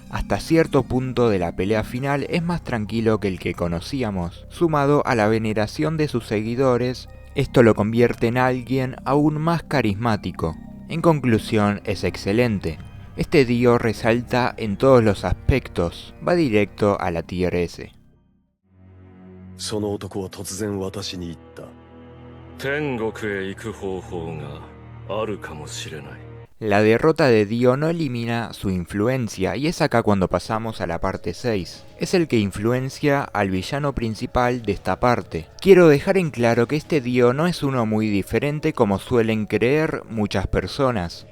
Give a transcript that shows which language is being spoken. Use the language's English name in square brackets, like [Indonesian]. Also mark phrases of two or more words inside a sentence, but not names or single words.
[Spanish] Hasta cierto punto de la pelea final es más tranquilo que el que conocíamos. Sumado a la veneración de sus seguidores, esto lo convierte en alguien aún más carismático. En conclusión, es excelente. Este Dio resalta en todos los aspectos. Va directo a la Tier S. [Japanese] その男は突然私に言った。天国へ行く方法があるかもしれない。 [Spanish] La derrota de Dio no elimina su influencia, y es acá cuando pasamos a la parte 6. Es el que influencia al villano principal de esta parte. Quiero dejar en claro que este Dio no es uno muy diferente como suelen creer muchas personas.